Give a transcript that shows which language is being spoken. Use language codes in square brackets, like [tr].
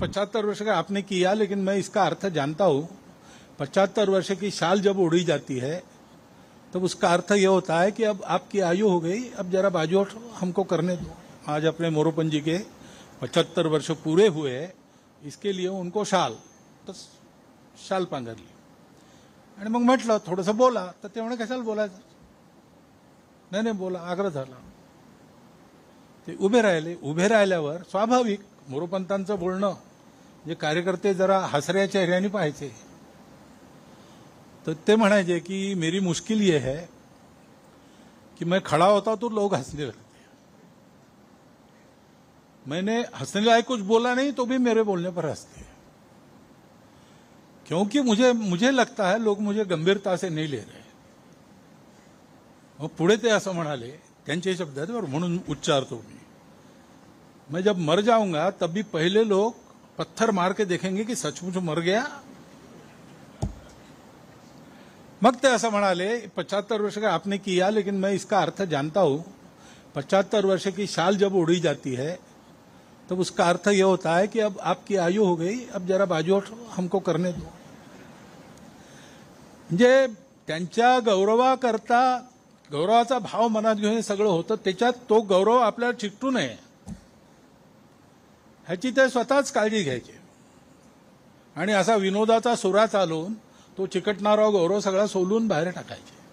[hi] 75 वर्ष का आपने किया, लेकिन मैं इसका अर्थ जानता हूं। 75 वर्ष की शाल जब उड़ी जाती है तब उसका अर्थ यह होता है कि अब आपकी आयु हो गई, अब जरा बाजू हटो, हमको करने दो। आज अपने मोरोपंत जी के 75 वर्ष पूरे हुए, इसके लिए उनको शाल तो शाल पांघरली। [mr] आणि मग म्हटलं थोडंसं बोला, तर ते म्हणे कशाला बोलायचं, नाही बोला, आग्रह झाला। ते उभे राहिले। उभे राहिल्यावर स्वाभाविक मोरोपंतांचं बोलणं जे कार्यकर्ते जरा हसऱ्या चेहऱ्याने पाहायचे, तर ते म्हणायचे की [hi] मेरी मुश्किल ये है कि मैं खड़ा होता तो लोग हंसने लगते, मैंने हंसने लायक कुछ बोला नहीं तो भी मेरे बोलने पर हंसते, क्योंकि मुझे लगता है लोग मुझे गंभीरता से नहीं ले रहे। [mr] मग पुढे ते असं म्हणाले, त्यांचे शब्द आहेत बरं, म्हणून उच्चारतो [hi] मैं जब मर जाऊंगा तब भी पहले लोग पत्थर मार के देखेंगे कि सचमुच मर गया। [mr] मग ते असं म्हणाले, [hi] 75 वर्ष का आपने किया, लेकिन मैं इसका अर्थ जानता हूं। 75 वर्ष की शाल जब उड़ी जाती है तब उसका अर्थ यह होता है कि अब आपकी आयु हो गई, अब जरा बाजू हटो, हमको करने दो। [mr] म्हणजे त्यांच्या गौरवाकरता गौरवाचा भाव मनात घेऊन सगळं होतं, त्याच्यात तो गौरव आपल्याला चिकटू नये ह्याची ते स्वतःच काळजी घ्यायचे। आणि असा विनोदाचा सुरा चालवून तो चिकटणारा गौरव सगळा सोलून बाहेर टाकायचे।